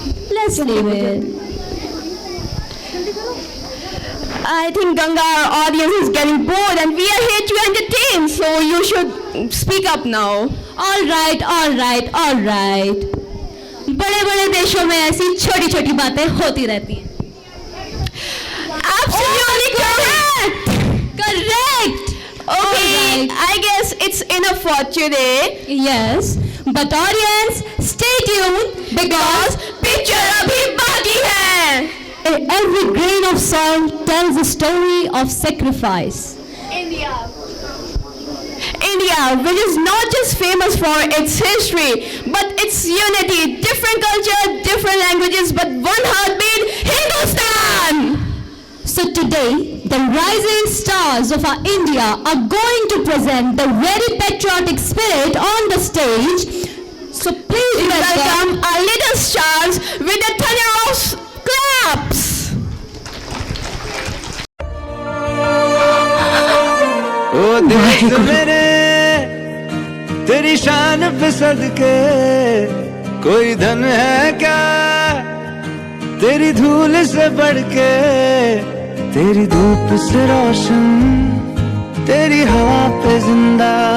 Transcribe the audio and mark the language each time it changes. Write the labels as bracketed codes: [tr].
[en] Let's leave it. I think Ganga, our audience is getting bored and we are here to entertain, so you should speak up now. All right, all right, all right. [hi] बड़े बड़े देशों में ऐसी छोटी छोटी बातें होती रहती हैं. [en] Absolutely correct. Correct. Okay, I guess it's enough for today. Yes, but audience, stay tuned because [hi] picture abhi baki hai. [en] Every grain of salt tells a story of sacrifice. India, which is not just famous for its history, but its unity, different culture, different languages, but one heartbeat, Hindustan! So today, the rising stars of our India are going to present the very patriotic spirit on the stage. So please welcome our little stars with the thunder of claps! [hi] ओ देश मेरे, तेरी शान पे सदके कोई धन है क्या तेरी धूल से बढ़ के, तेरी धूप से रोशन, तेरी हवा पे जिंदा.